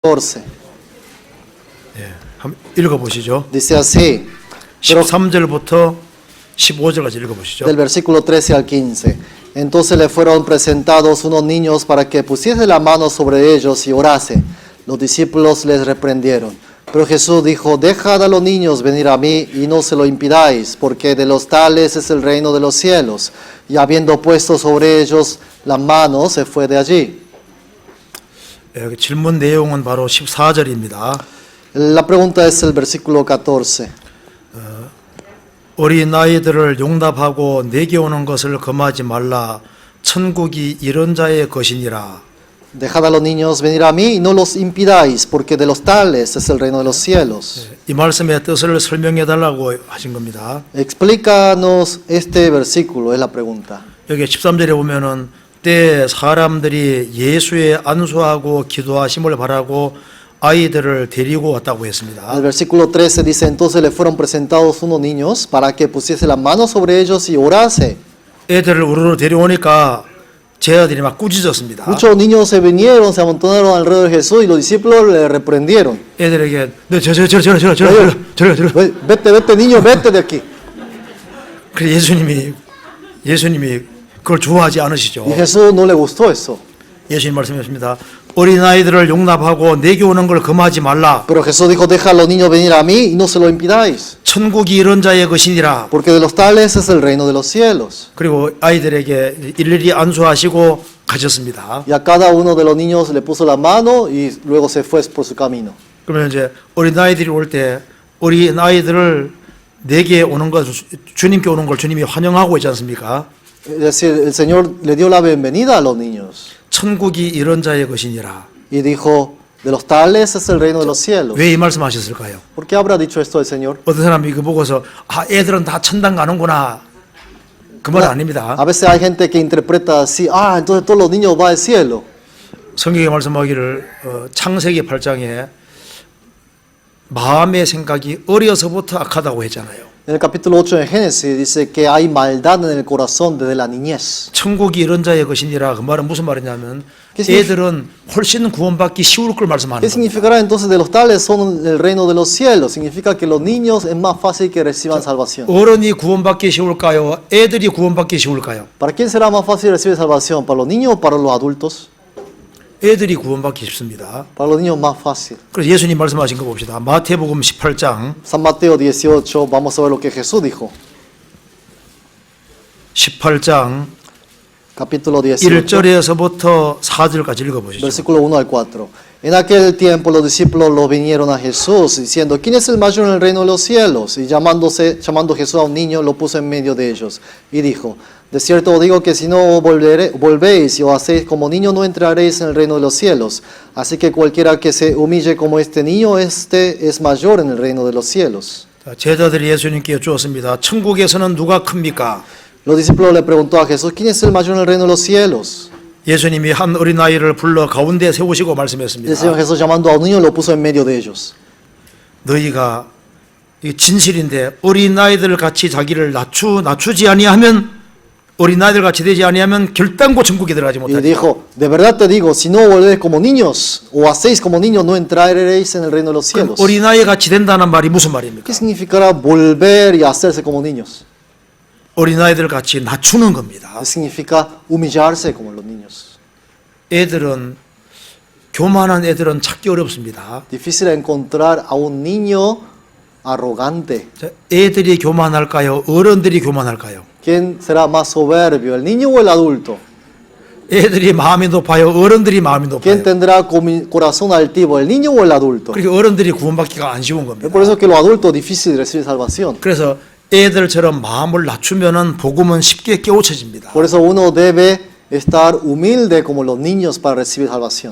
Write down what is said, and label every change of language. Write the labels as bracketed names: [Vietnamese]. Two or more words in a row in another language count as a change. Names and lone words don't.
[Korean] 14. 예, 한번 읽어보시죠. [Spanish] Dice así, pero [Korean] 13절부터 15절까지 읽어보시죠. [Spanish] del versículo 13 al 15. Entonces le fueron presentados unos niños para que pusiese la mano sobre ellos y orase. Los discípulos les reprendieron. Pero Jesús dijo, dejad a los niños venir a mí y no se lo impidáis, porque de los tales es el reino de los cielos. Y habiendo puesto sobre ellos la mano, se fue de allí. [Korean] 예, 질문 내용은 바로 14절입니다. [Spanish] La pregunta es el versículo 14. [Korean] 어린 아이들을 용납하고 내게 오는 것을 금하지 말라. 천국이 이런 자의 것이니라. [Spanish] Dejad a los niños venir a mí y no los impidáis, porque de los tales es el reino de los cielos. [Korean] 이 말씀의 뜻을 설명해 달라고 하신 겁니다. [Spanish] Explícanos este versículo, es la pregunta. [Korean] 여기 13절에 보면은 때 사람들이 예수의 안수하고 기도하심을 바라고 아이들을 데리고 왔다고 했습니다. [Spanish] El versículo 13 dice, entonces le fueron presentados unos niños para que pusiese la mano sobre ellos y orase. [Korean] 애들을 우르르 데려오니까 제자들이 막 꾸짖었습니다. [Spanish] Muchos niños se vinieron, se amontonaron alrededor de Jesús y los discípulos le reprendieron. [Korean] 애들에게 저 [Spanish] Vete, vete niño, vete de aquí. [Korean] 그래 예수님이 그걸 좋아하지 않으시죠. [Spanish] Y Jesús no le gustó eso. [Korean] 예수님 말씀하십니다. 어린 아이들을 용납하고 내게 오는 걸 금하지 말라. [Spanish] Pero Jesús dijo, deja a los niños venir a mí y no se lo impidáis, [Korean] 천국이 이런 자의 것이니라. [Spanish] porque de los tales es el reino de los cielos. [Korean] 그리고 아이들에게 일일이 안수하시고 가셨습니다. [Spanish] Y a cada uno de los niños le puso la mano y luego se fue por su camino. [Korean] 그러면 이제 어린 아이들이 올 때 어린 아이들을 내게 오는 것 주님께 오는 걸 주님이 환영하고 있지 않습니까? [Spanish] Es decir, el Señor le dio la bienvenida a los niños [Korean] 천국이 이런 자의 것이니라. [Spanish] y dijo, de los tales es el reino de los cielos. [Korean] 왜 이 말씀하셨을까요? [Spanish] ¿Por qué habrá dicho esto el Señor? [Korean] 어떤 사람이 이거 보고서 애들은 다 천당 가는구나. 그 말 아닙니다. [Spanish] A veces hay gente que interpreta así, entonces todos los niños van al cielo. [Korean] 성경에 말씀하기를 창세기 8장에 마음의 생각이 어려서부터 악하다고 했잖아요. [Spanish] En el capítulo 8 de Génesis dice que hay maldad en el corazón desde la niñez. [Korean] 천국이 이런 자의 것이니라. 그 말은 무슨 말이냐면 [Spanish] significa? [Korean] 애들은 훨씬 구원받기 쉬울 걸 말씀하는 [Spanish] ¿Qué [Korean] 겁니다. [Spanish] significará entonces de los tales son el reino de los cielos? Significa que los niños es más fácil que reciban salvación. [Korean] 어른이 구원받기 쉬울까요? 애들이 구원받기 쉬울까요? [Spanish] ¿Para quién será más fácil recibir salvación? ¿Para los niños o para los adultos? [Korean] 애들이 구원받기 쉽습니다. [Spanish] Para los niños más fácil. [Korean] 그래서 예수님 말씀하신 거 봅시다. 마태복음 18장 [Spanish] San Mateo 18, vamos a ver lo que Jesús dijo. [Korean] 18장 [Spanish] Capítulo 18, [Korean] 1절에서부터 4절까지 읽어보시죠. [Spanish] versículo 1 al 4. En aquel tiempo los discípulos lo vinieron a Jesús diciendo, ¿quién es el mayor en el reino de los cielos? Y llamando Jesús a un niño, lo puso en medio de ellos y dijo, de cierto os digo que si no volvéis y os hacéis como niños, no entraréis en el reino de los cielos. Así que cualquiera que se humille como este niño, este es mayor en el reino de los cielos. [Korean] 자, 제자들이 예수님께 여쭈었습니다. 천국에서는 누가 큽니까? [Spanish] Los discípulos le preguntó a Jesús, ¿quién es el mayor en el reino de los cielos? [Korean] 예수님이 한 어린아이를 불러 가운데 세우시고 [Spanish] El Señor [Korean] 말씀했습니다. [Spanish] Jesús llamando a un niño lo puso en medio de ellos. [Korean] 너희가 이 진실인데 어린아이들 같이 자기를 낮추지 아니하면 어린아이들 같이 되지 아니하면 결단코 천국에 들어가지 [Spanish] Y [Korean] 못하리라. [Spanish] dijo, de verdad te digo, si no volvéis como niños o hacéis como niños, no entraréis en el reino de los [Korean] 그럼 [Spanish] cielos. [Korean] 어린아이 같이 된다는 말이 무슨 말입니까? [Spanish] ¿Qué significará volver y hacerse como niños? [Korean] 어린아이들 같이 낮추는 겁니다. [Spanish] Significa humillarse como los niños. [Korean] 애들은 교만한 애들은 찾기 어렵습니다. [Spanish] Difícil encontrar a un niño arrogante. [Korean] 자, 애들이 교만할까요? 어른들이 교만할까요? [Spanish] ¿Quién será más soberbio, el niño o el adulto? [Korean] 애들이 마음이 높아요? 어른들이 마음이 [Spanish] ¿Quién [Korean] 높아요? [Spanish] tendrá corazón altivo, el niño o el adulto? [Korean] 그러니까 어른들이 구원받기가 안 쉬운 [Spanish] Es [Korean] 겁니다. [Spanish] por eso que los adultos difícil recibir salvación. [Korean] 그래서 애들처럼 마음을 낮추면은 복음은 쉽게 깨우쳐집니다. [Spanish] Por eso uno debe estar humilde como los niños para recibir salvación.